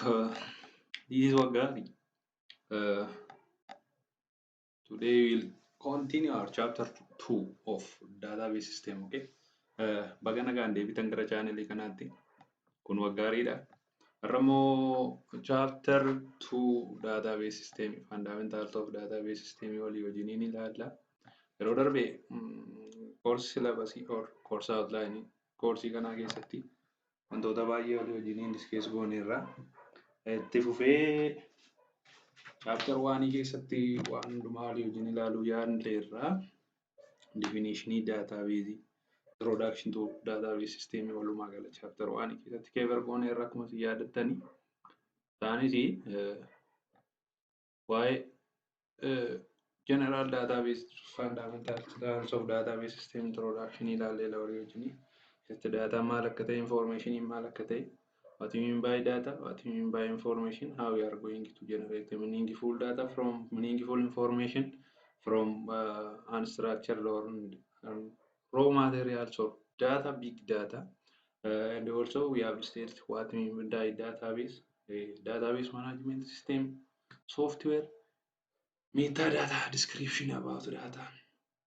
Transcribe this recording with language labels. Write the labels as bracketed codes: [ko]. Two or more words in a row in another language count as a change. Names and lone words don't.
[en] This is Wagari. Uh, Today we'll continue our chapter 2 of database system. Okay. [om] Bagana gande bitan gara channel kanatti kun Waggaariidha. Ramo [en] chapter 2 database system fundamentals of database system [om] walii wajjiniin ilaalla. Yeroo darbe [en] course syllabus or course outline [om] koorsii kanaa keessatti wantoota baay'ee walii wajjiniin discuss gooneerra. Itti fufee [en] chapter 1 [om] keessatti waan hundumaa walii wajjin ilaaluu yaadneerra. [en] Definition database, introduction to database system [om] walumaa gala [en] chapter 1 [om] keessatti cover gooneerra akkuma isin yaadattani. Isaanis waa'ee [en] general database fundamentals of database system introduction [om] ilaallee walii wajjin keessatti data maal akka ta'e information maal akka ta'e. [en] What you mean by data? What you mean by information? How we are going to generate meaningful data from meaningful information from unstructured or raw materials of data, big data. And also we have stated what we mean by database, database management system, software, metadata, description about data, and